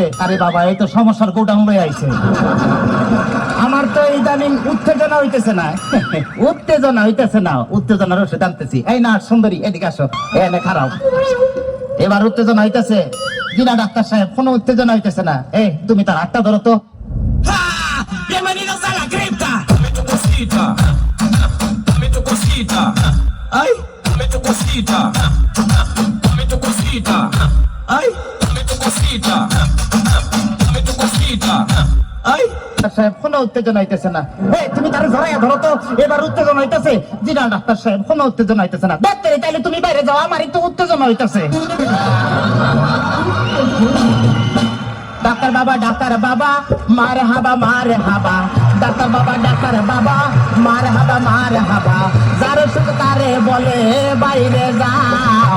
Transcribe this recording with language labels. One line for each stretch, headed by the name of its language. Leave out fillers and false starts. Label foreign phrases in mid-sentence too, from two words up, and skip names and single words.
Bangla: আরে বাবা, এই তো সমস্যার গোডাউন লয়ে আইছে। আমার তো ইদানিং উত্তেজনা হইতেছে না, উত্তেজনা হইতেছে না, উত্তেজনার ওষুধ আনতেছি। এই না সুন্দরী, এদিকে আসো, এনে খারাপ। এবার উত্তেজনা হইতেছে। জিনা ডাক্তার সাহেব, কোনো উত্তেজনা হইতেছে না। এই তুমি তার হাতটা ধরো তো।
Spanish: Bienvenidos a la cripta. Dame tu cosita. Dame tu cosita. Ay, dame tu cosita. Dame tu cosita. Ay, dame tu cosita. Dame tu cosita. Ay.
Bangla: ডাক্তার সাহেব, কোনো উত্তেজনা হইতেছে না। এই তুমি তার ধরাইয়া ধরো তো। এবার উত্তেজনা হইতেছে। জিনা ডাক্তার সাহেব, কোনো উত্তেজনা হইতেছে না। ডাক্তার, তাইলে তুমি বাইরে যাও, আমার একটু উত্তেজনা হইতেছে। ডাক্তার বাবা, ডাক্তার বাবা, মার হাবা মার হাবা, ডাক্তার বাবা, ডাক্তার বাবা, মার হাবা মার হাবা, যার সুখ তারে বলে বাইরে যাও।